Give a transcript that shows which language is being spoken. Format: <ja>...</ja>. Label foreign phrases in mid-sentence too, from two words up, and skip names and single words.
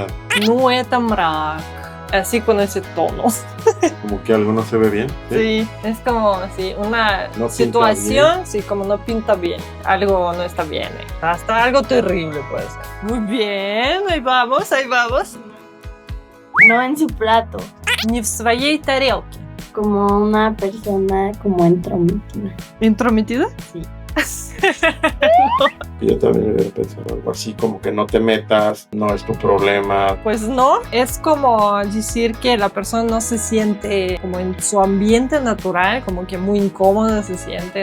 <es>No es tan mrak. Así con ese tono. Como que algo no se ve bien. Sí, es como así, una No pinta situación, sí, como no pinta bien. Algo no está bien. Hasta algo terrible puede ser. Muy bien, ahí vamos, ahí vamos. No en su plato.</es> <ru>Не в своей тарелке.</ru> <es>Como una persona como entrometida. ¿Intrometida? Sí. Yo también hubiera pensado algo así, como que no te metas, no es tu problema. Pues no, es como decir que la persona no se siente como en su ambiente natural, como que muy incómoda se siente.</es>